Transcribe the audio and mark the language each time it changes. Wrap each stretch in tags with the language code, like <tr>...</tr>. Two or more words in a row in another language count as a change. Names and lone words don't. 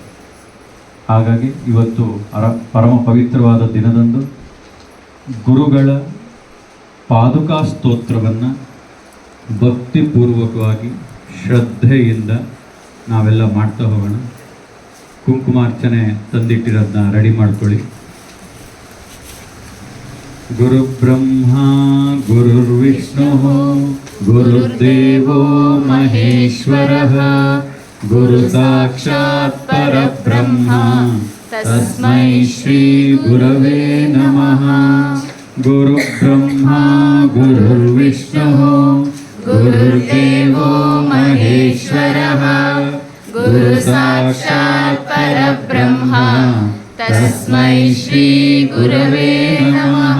<kn>ಹಾಗಾಗಿ ಇವತ್ತು ಪರಮ ಪವಿತ್ರವಾದ ದಿನದಂದು ಗುರುಗಳ ಪಾದುಕಾ ಸ್ತೋತ್ರವನ್ನು ಭಕ್ತಿಪೂರ್ವಕವಾಗಿ ಶ್ರದ್ಧೆಯಿಂದ ನಾವೆಲ್ಲ ಮಾಡ್ತಾ ಹೋಗೋಣ. ಕುಂಕುಮಾರ್ಚನೆ ತಂದಿಟ್ಟಿರೋದನ್ನ ರೆಡಿ ಮಾಡ್ಕೊಳ್ಳಿ.</kn> <sa>ಗುರು ಬ್ರಹ್ಮ ಗುರುರ್ವಿಷ್ಣು ಗುರುರ್ದೇವೋ ಮಹೇಶ್ವರಃ ಗುರು ಸಾಕ್ಷಾತ್ ಪರಬ್ರಹ್ಮ ತಸ್ಮೈ ಶ್ರೀ ಗುರವೇ ನಮಃ. ಗುರು ಬ್ರಹ್ಮ ಗುರುರ್ವಿಷ್ಣು ಗುರುರ್ದೇವೋ ಮಹೇಶ್ವರಃ ಗುರು ಸಾಕ್ಷಾತ್ ಪರಬ್ರಹ್ಮ ತಸ್ಮೈ ಶ್ರೀ ಗುರವೇ ನಮಃ.</sa>